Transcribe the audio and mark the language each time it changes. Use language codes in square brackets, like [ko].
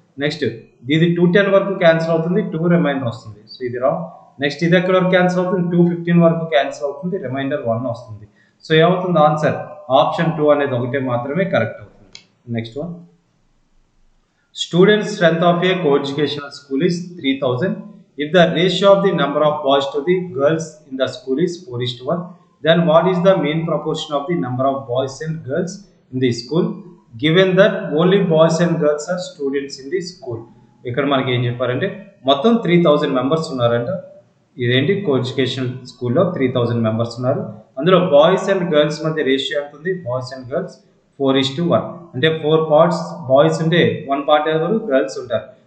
[te] Next ఇది 210 వరకు cancel అవుతుంది, 2 రిమైండర్ వస్తుంది. సో ఇది రాంగ్. నెక్స్ట్ ఇది ఎక్కడ వరకు క్యాన్సిల్ అవుతుంది? 215 వరకు క్యాన్సిల్ అవుతుంది, రిమైండర్ 1 వస్తుంది. సో ఏమవుతుంది? ఆన్సర్ ఆప్షన్ 2 అనేది ఒకటే మాత్రమే కరెక్ట్ అవుతుంది. Next one, [en] Student strength of a coeducational school is 3000. If the ratio of the number of boys to the girls in the school is 4:1, then what is the mean proportion of the number of boys and girls in the school, given that only boys and girls are students in the school? [te] ఇక్కడ మనకి ఏం చెప్పారంటే, మొత్తం 3000 members ఉన్నారంట. ఇదేంటి? Coeducation స్కూల్లో 3000 members ఉన్నారు. అందులో బాయ్స్ అండ్ గర్ల్స్ మధ్య రేషియో ఎంత ఉంది? Boys and girls 4:1. అంటే 4 పార్ట్స్ బాయ్స్ ఉంటే 1 పార్ట్ ఎవరు? గర్ల్స్ ఉంటారు.